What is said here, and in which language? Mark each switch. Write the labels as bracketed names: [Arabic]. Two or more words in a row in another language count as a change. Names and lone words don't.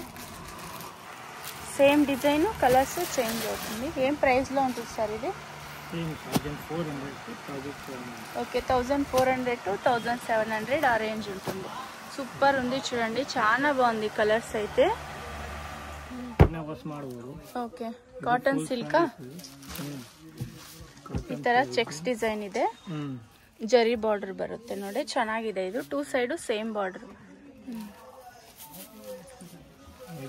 [English] same design, colors change [Telugu] అవుతుంది. ఏం ప్రైస్ లో ఉంటుంది సార్ ఇది? ఓకే, 1400 to 1700 ఆ రేంజ్ ఉంటుంది. సూపర్ ఉంది చూడండి. చాలా బాగుంది కలర్స్ అయితే. [English] okay cotton silk [Kannada] ಈ ತರ [English] checks design [Kannada] ಇದೆ ಜರಿ ಬಾರ್ಡರ್ ಬರುತ್ತೆ ನೋಡಿ ಚೆನ್ನಾಗಿದೆ ಇದು [English] two side same border